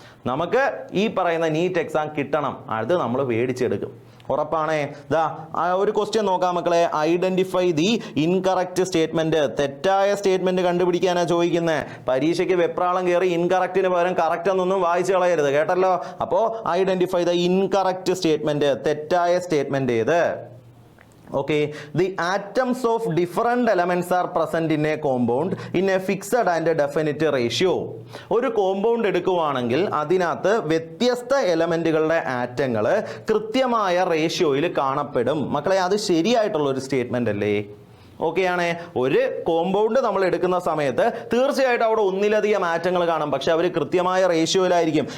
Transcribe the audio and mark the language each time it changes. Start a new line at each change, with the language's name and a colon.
Malayalam: നമുക്ക് ഈ പറയുന്ന നീറ്റ് എക്സാം കിട്ടണം, അത് നമ്മൾ മേടിച്ചെടുക്കും, ഉറപ്പാണേ. ദാ ഒരു ക്വസ്റ്റ്യൻ നോക്കാം മക്കളെ.
English: Identify the incorrect statement.
Malayalam: തെറ്റായ സ്റ്റേറ്റ്മെന്റ് കണ്ടുപിടിക്കാനാ ചോദിക്കുന്നത്. പരീക്ഷയ്ക്ക് വെപ്രാളം കയറി ഇൻകറക്റ്റിന് പകരം കറക്റ്റ് എന്നൊന്നും വായിച്ചു കളയരുത്, കേട്ടല്ലോ. അപ്പോ
English: Identify the incorrect statement.
Malayalam: തെറ്റായ സ്റ്റേറ്റ്മെന്റ് ഏത്?
English: Okay, the atoms of different elements are present in a compound in a fixed and a definite ratio.
Malayalam: ഒരു കോമ്പൗണ്ട് എടുക്കുവാണെങ്കിൽ അതിനകത്ത് വ്യത്യസ്ത എലമെന്റുകളുടെ ആറ്റങ്ങൾ കൃത്യമായ റേഷ്യോയിൽ കാണപ്പെടും. മക്കളെ, അത് ശരിയായിട്ടുള്ള ഒരു സ്റ്റേറ്റ്മെന്റ് അല്ലേ? ഓക്കെ ആണേ. ഒരു കോമ്പൗണ്ട് നമ്മൾ എടുക്കുന്ന സമയത്ത് തീർച്ചയായിട്ടും അവിടെ ഒന്നിലധികം ആറ്റങ്ങൾ കാണും, പക്ഷെ അവർ കൃത്യമായ റേഷ്യോയിലായിരിക്കും.